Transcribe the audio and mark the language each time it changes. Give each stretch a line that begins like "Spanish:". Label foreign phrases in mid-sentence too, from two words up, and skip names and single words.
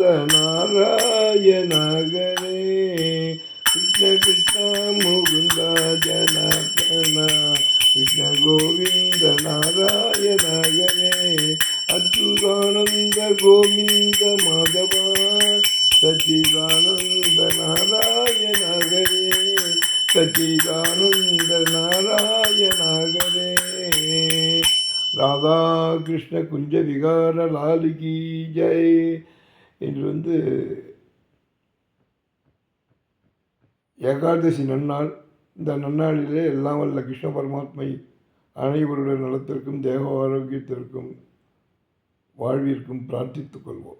Sanskrit: नारायण हरे कृष्ण कृष्ण मुकुंद जनार्दन कृष्ण गोविंद नारायण हरे अच्युतानंद गोविंद माधव सच्चिदानंद नारायण हरे सच्चिदानंद नारायण हरे
Hindi: राधा कृष्ण कुंज विहार लालिकी जय.
Tamil: இன்று ஏகாதசி நன்னாள். இந்த நன்னாளிலே எல்லாம் வல்ல கிருஷ்ண பரமாத்மை அனைவருடைய நலத்திற்கும் தேக ஆரோக்கியத்திற்கும் வாழ்விற்கும் பிரார்த்தித்துக் கொள்வோம்.